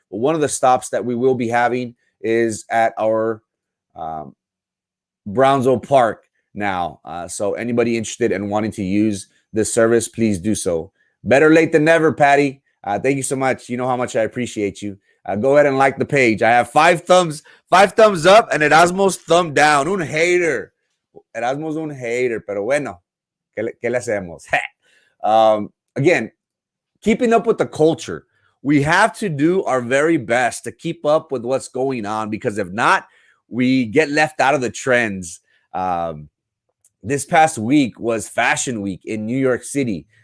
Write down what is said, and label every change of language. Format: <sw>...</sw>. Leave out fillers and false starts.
<en>But one of the stops that we will be having is at our Brownsville Park now. So anybody interested in wanting to use this service, please do so. Better late than never, Patty. Thank you so much. You know how much I appreciate you. Go ahead and like the page. I have 5 thumbs up, and Erasmo's thumb down.</en> <es>Un hater. Erasmo's un hater, pero bueno, ¿qué le hacemos?</es> <en>Again, keeping up with the culture. We have to do our very best to keep up with what's going on, because if not, we get left out of the trends. This past week was Fashion Week in New York City.</en>